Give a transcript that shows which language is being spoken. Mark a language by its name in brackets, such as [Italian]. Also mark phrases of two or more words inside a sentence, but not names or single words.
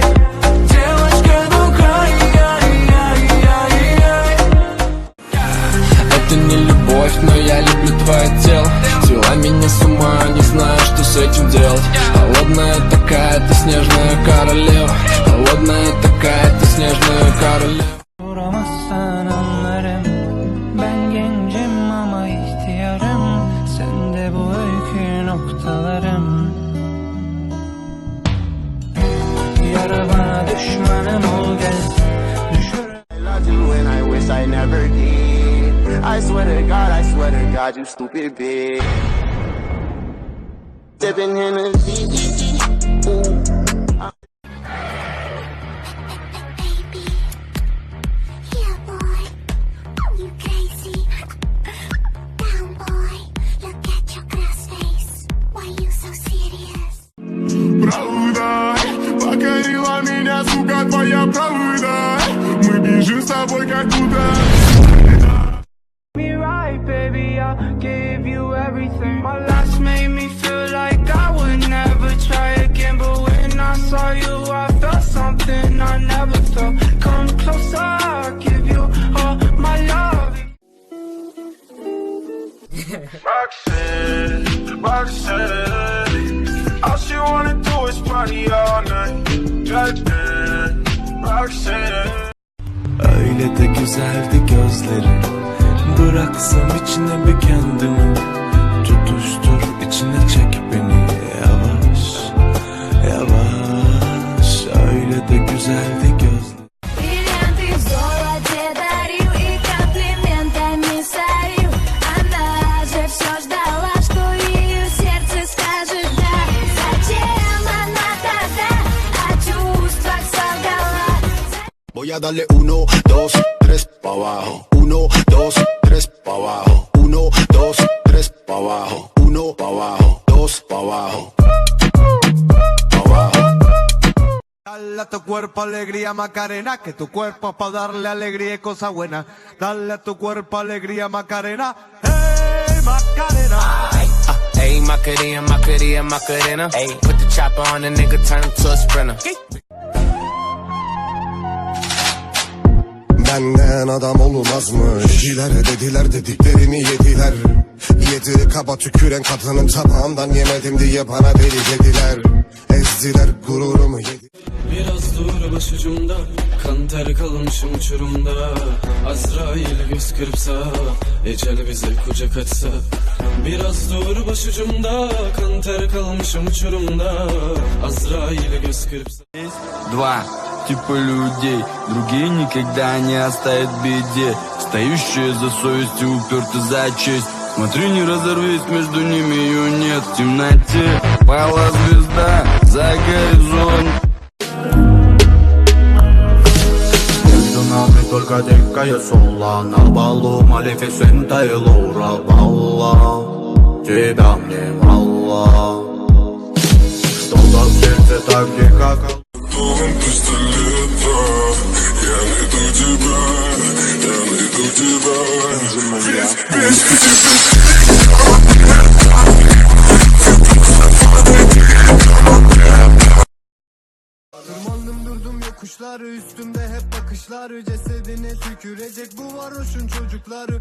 [Russian] Девочка добрая, ай-яй-яй-яй. Это не любовь, но я люблю твое тело. Свела меня с ума, не знаю, что с этим делать. Холодная такая, ты снежная королева. Холодная такая, ты снежная королева. [Turkish] Duramazsan anlarım. Ben gencim ama ihtiyarım. Sen de bu öykü noktalarım. Yara bana düşmanım ol gel. Düşür. [English] I loved you when I wish I never did. I swear to God, you stupid bitch. Sipping Hennessy, ooh. Yeah, boy, you crazy. Down, boy, look at your glass face. Why you so serious? [Russian] Правда, покорила меня, сука, твоя правда. Мы бежим с тобой как будто. [English] Me right, baby, I gave you everything. My last made me feel like I would never try again. But when I saw you, I felt something I never felt. Come closer, I'll give you all my love. Roxanne, all she wanna do is party all night. Roxanne. [Turkish] Öyle de güzeldi gözlerin. Bıraksam içine bir kendimi. Tutuştur içine çek beni. Yavaş, yavaş. Öyle de güzeldi gözlerin. [Russian] Бриллианты в золоте дарил и комплиментами сорил. Она же все ждала, что ее сердце скажет да. Зачем она тогда о чувствах солгала? [Spanish] Voy a darle 1, 2, 3 pa' abajo. 1, 2, 3 pa' abajo. 1, 2, 3 pa' abajo. 1 pa' abajo, 2 pa' abajo. Pa' abajo. Dale a tu cuerpo alegría Macarena, que tu cuerpo es pa' darle alegría y cosa buena. Dale a tu cuerpo alegría Macarena, hey Macarena. Ayy, Macarena, Macarena, Macarena. [English] Ayy, put the chopper on the nigga, turn him to a sprinter. [Turkish] Benden adam olmazmış. Dediler dediklerini yediler. Yedi kaba tüküren kadının tabağından yemedim diye bana deli dediler. Ezdiler gururumu yedi. Biraz dur başucumda, kan ter kalmışım uçurumda. Azrail göz kırpsa, ecel bize kucak açsa. Biraz dur başucumda, kan ter kalmışım uçurumda. Azrail göz kırpsa. [Russian] Два типа людей, другие никогда не оставят в беде. Стоящие за совесть и уперты за честь. Смотри, не разорвись, между ними ее нет. В темноте пала звезда за горизонт. Между нами только [Italian] discoteca sola [Russian] на балу Малефисента и Лаура Балла. Тебя мне мало, что-то в сердце так дико. Дом пистолета, я найду тебя, я найду тебя. [Turkish] Tırmandım durdum yokuşları, üstümde hep bakışları, cesedine tükürecek bu varoşun çocukları.